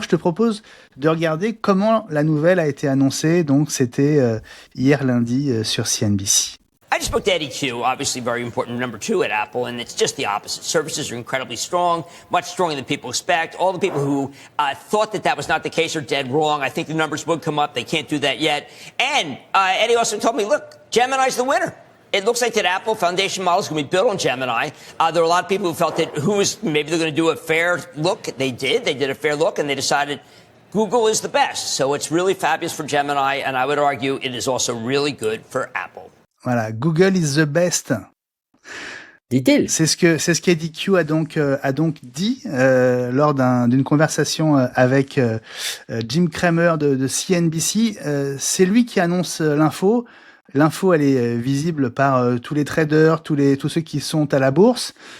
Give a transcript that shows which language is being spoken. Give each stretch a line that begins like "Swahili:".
French: Je te propose de regarder comment la nouvelle a été annoncée. Donc c'était hier lundi sur CNBC.
English: I just spoke to Eddie Q, obviously very important number 2 at Apple, and it's just the opposite. Services are incredibly strong, much stronger than people expect. All the people who thought that was not the case are dead wrong. I think the numbers would come up. They can't do that yet. And Eddie also told me, look, Gemini's the winner. It looks like that Apple foundation model is going to be built on Gemini. There are a lot of people who felt that maybe they're going to do a fair look. They did. They did a fair look, and they decided Google is the best. So it's really fabulous for Gemini, and I would argue it is also really good for Apple. Voilà, Google is the best.
French: Dit-il. C'est ce qu'Eddie Q a donc dit lors d'une conversation avec Jim Cramer de CNBC. C'est lui qui annonce l'info. L'info, elle est visible par tous les traders, tous ceux qui sont à la bourse.